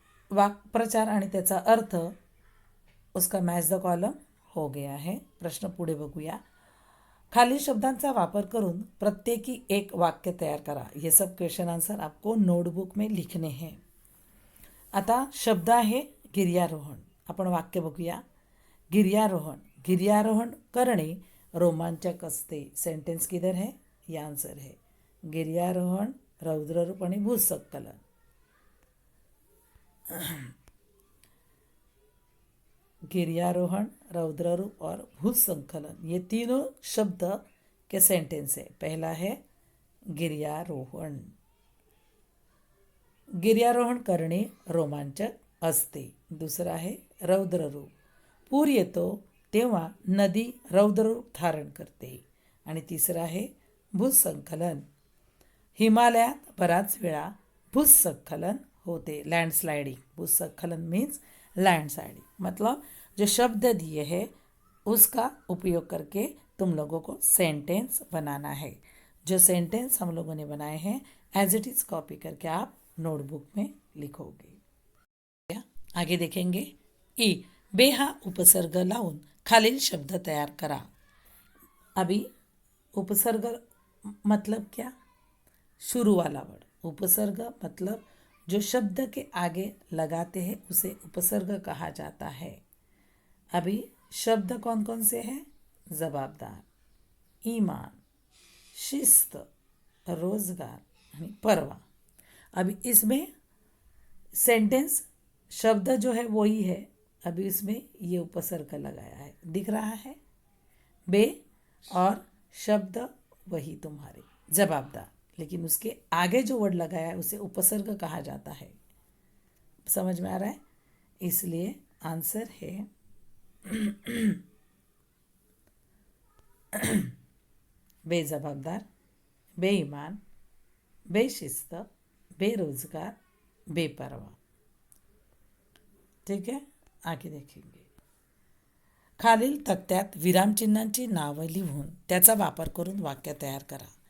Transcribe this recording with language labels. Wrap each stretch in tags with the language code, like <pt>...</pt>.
<mr>वाक्प्रचार आणि त्याचा अर्थ</mr> <hi>उसका मॅच द कॉलम हो गया है.</hi> <mr>प्रश्न पुढे बघूया. खालील शब्दांचा वापर करून प्रत्येकी एक वाक्य तैयार करा.</mr> <hi>ये सब क्वेश्चन आंसर आपको नोटबुक में लिखने हैं.</hi> <mr>आता शब्द आहे गिर्यारोहण. आपण वाक्य बघूया. गिर्यारोहण, गिर्यारोहण करणे रोमांचक असते.</mr> <hi>सेंटेंस किधर है, ये आंसर है.</hi> <mr>गिर्यारोहण, रौद्ररूप आणि भूस्खलन.</mr> <hi>गिर्यारोहण, रौद्ररूप और भूस्खलन, ये तीनों शब्द के सेंटेंस है. पहला है गिर्यारोहण.</hi> <mr>गिर्यारोहण करणे रोमांचक असते.</mr> <hi>दूसरा है</hi> <mr>रौद्ररूप, पूर येतो तेव्हा नदी रौद्ररूप धारण करते. आणि तिसरा आहे भूस्खलन, हिमालयात बराच वेळा भूस्खलन होते.</mr> <hi>लैंडस्लाइडिंग, भूस्खलन मीन्स लैंडस्लाइडिंग. मतलब जो शब्द दिए हैं उसका उपयोग करके तुम लोगों को सेंटेंस बनाना है. जो सेंटेंस हम लोगों ने बनाए हैं एज इट इज़ कॉपी करके आप नोटबुक में लिखोगे. आगे देखेंगे.</hi> <mr>ई बे हा उपसर्ग लावून खालील शब्द तैयार करा.</mr> <hi>अभी उपसर्ग मतलब क्या, शुरू वाला वर्ड. उपसर्ग मतलब जो शब्द के आगे लगाते हैं उसे उपसर्ग कहा जाता है. अभी शब्द कौन कौन से हैं, जवाबदार, ईमान, शिस्त, रोजगार आणि परवा. अभी इसमें सेंटेंस शब्द जो है वही है. अभी इसमें ये उपसर्ग लगाया है, दिख रहा है. बे और शब्द वही तुम्हारे जवाबदार, लेकिन उसके आगे जो वर्ड लगाया है उसे उपसर्ग कहा जाता है. समझ में आ रहा है. इसलिए आंसर है बेजवाबदार, बेईमान, बेशिस्त, बेरोजगार, बेपरवाह. ठीक है, आगे देखेंगे.</hi> <mr>खालील तक्त्यात विरामचिन्हांची नावं लिहून त्याचा वापर करून वाक्य तैयार करा।</mr>